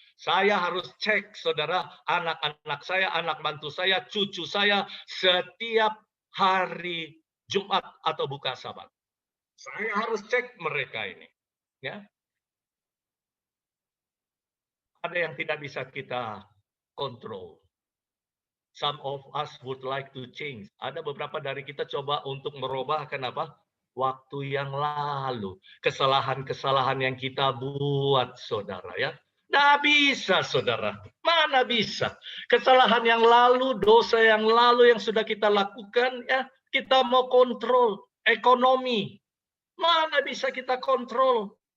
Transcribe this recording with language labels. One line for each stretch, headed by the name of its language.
Indonesian: Saya harus cek, saudara, anak-anak saya, anak mantu saya, cucu saya, setiap hari Jumat atau buka Sabat. Saya harus cek mereka ini. Ya. Ada yang tidak bisa kita kontrol.
English: Some of us would like to change.
Indonesian: Ada beberapa dari kita coba untuk merubah waktu yang lalu. Kesalahan-kesalahan yang kita buat, saudara ya. Nggak bisa, saudara. Mana bisa. Kesalahan yang lalu, dosa yang lalu yang sudah kita lakukan, ya kita mau kontrol. Ekonomi. Mana bisa kita kontrol.